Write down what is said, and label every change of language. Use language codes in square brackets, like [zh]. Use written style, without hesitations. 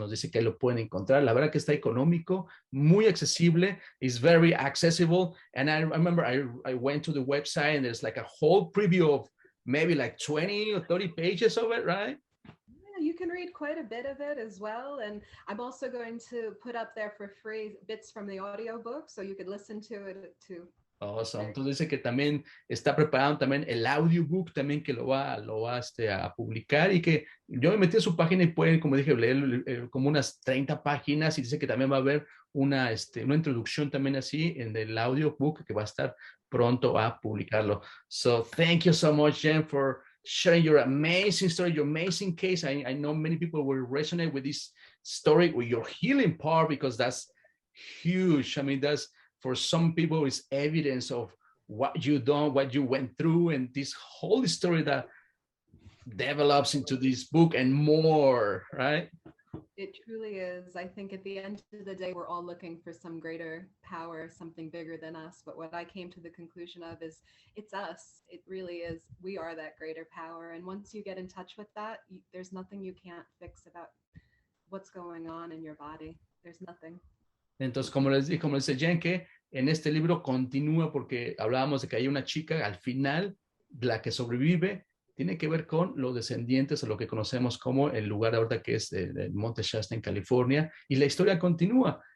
[es] Nos dice que ahí lo pueden encontrar. La verdad que está económico, muy accesible. [en] It's very accessible. And I remember I went to the website and there's like a whole preview of maybe like 20 or 30 pages of it, right? you can read quite a bit of it as well. And I'm also going to put up there for free bits from the audiobook, so you could listen to it too. Awesome. [es] Entonces dice que también está preparando también el audiobook también que lo va a publicar, y que yo me metí a su página y pueden, como dije, leer como unas 30 páginas, y dice que también va a haber una introducción también así en el audiobook que va a estar pronto a publicarlo. [en] So thank you so much, Jenn, for sharing your amazing story, your amazing case. I know many people will resonate with this story, with your healing part, because that's huge. I mean, that's, for some people, it's evidence of what you done, what you went through, and this whole story that develops into this book and more, right? It truly is. I think at the end of the day, we're all looking for some greater power, something bigger than us. But what I came to the conclusion of is it's us. It really is. We are that greater power. And once you get in touch with that, there's nothing you can't fix about what's going on in your body. There's nothing. [es] Entonces, como dice Jenn, que en este libro continúa, porque hablábamos de que hay una chica al final, la que sobrevive, tiene que ver con los descendientes, o lo que conocemos como el lugar ahorita que es el Monte Shasta en California, y la historia continúa.